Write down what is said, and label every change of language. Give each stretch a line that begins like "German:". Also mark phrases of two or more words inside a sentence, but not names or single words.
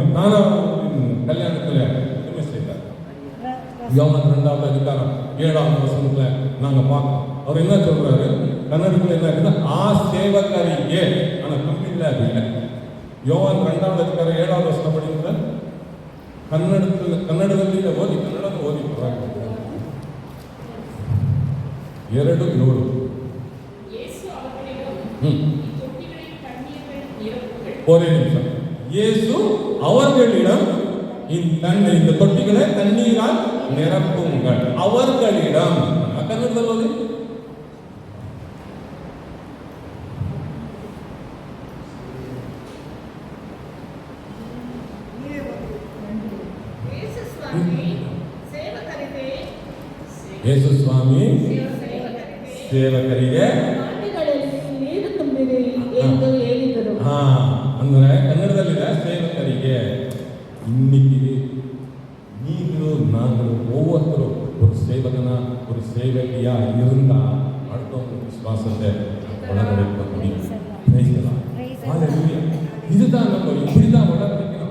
Tamil: கல்யாணத்துல புதுமை செய்தார். யோவான் 2வது அதிகாரம் 7வது வசனத்துல நாங்க பார்க்கணும். அவர் என்ன சொல்றாரு? கன்னடத்துல என்ன இருக்குன்னா, ஆ சேவகரியே. ஆனா தமிழ்ல அது இல்லை. யோவான் 2வது அதிகாரம் 7வது வசனம் படிக்கிற
Kannada: ಕನ್ನಡದಲ್ಲಿ ಓದಿ ಪರವಾಗಿಲ್ಲ.
Tamil: 2:7. ஒரே நிமிஷம். இயேசு அவர்களிடம் இந்த தொட்டிகளை தண்ணீரால் நிரப்புங்கள்.
Kannada: அவர்களிடம் கன்னடದಲ್ಲಿ ಓದಿ. ಯೇಸು ಸ್ವಾಮಿ ಸೇವಕರಿಗೆ ನೀರು ತುಂಬಿರಿ ಎಂದು ಹೇಳಿದರು. ಅಂದ್ರೆ ಕನ್ನಡದಲ್ಲಿದೆ ಸೇವಕರಿಗೆ.
Tamil: இன்னைக்கு நீங்களோ நாங்களோ ஒவ்வொருத்தரும் ஒரு சேவகனா ஒரு சேவகியா இருந்தா அடுத்தவங்க விசுவாசத்தை வளர்க்க முடியும். இதுதான் நம்ம இப்படிதான் வளர்க்கணும்.